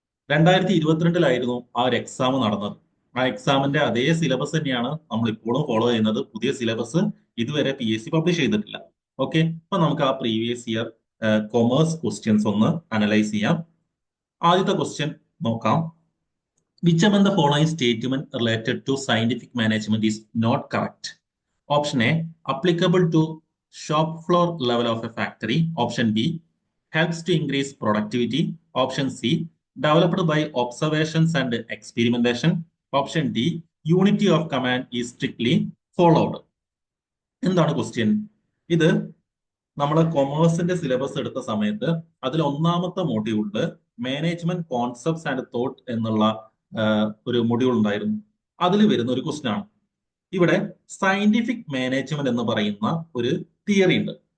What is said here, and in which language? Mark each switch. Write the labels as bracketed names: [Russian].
[Malayalam] 2022 ആ ഒരു എക്സാം നടന്നത്. ആ എക്സാമിന്റെ അതേ സിലബസ് തന്നെയാണ് നമ്മൾ ഇപ്പോഴും ഫോളോ ചെയ്യുന്നത്. പുതിയ സിലബസ് ഇതുവരെ PSC പബ്ലിഷ് ചെയ്തിട്ടില്ല. ഓക്കെ, അപ്പൊ നമുക്ക് ആ പ്രീവിയസ് ഇയർ കൊമേഴ്സ് ക്വസ്റ്റ്യൻസ് ഒന്ന് അനലൈസ് ചെയ്യാം. ആദ്യത്തെ ക്വസ്റ്റ്യൻ നോക്കാം. [English] Which among the following statement related to scientific management is not correct? Option A, applicable to shop floor level of a factory. Option B, helps to increase productivity. Option C, developed by observations and experimentation. Option D, unity of command is strictly followed. [Malayalam] എന്താണ് question? ഇത് നമ്മൾ കൊമേഴ്സിന്റെ syllabus എടുത്ത സമയത്ത് അതിൽ ഒന്നാമത്തെ മൊഡ്യൂളില് management concepts and thought എന്നുള്ള ഒരു module ഉണ്ടായിരുന്നു. അതിൽ വരുന്ന ഒരു ക്വസ്റ്റ്യൻ ആണ്. ഇവിടെ സയന്റിഫിക് മാനേജ്മെന്റ് എന്ന് പറയുന്ന ഒരു തിയറി ഉണ്ട്.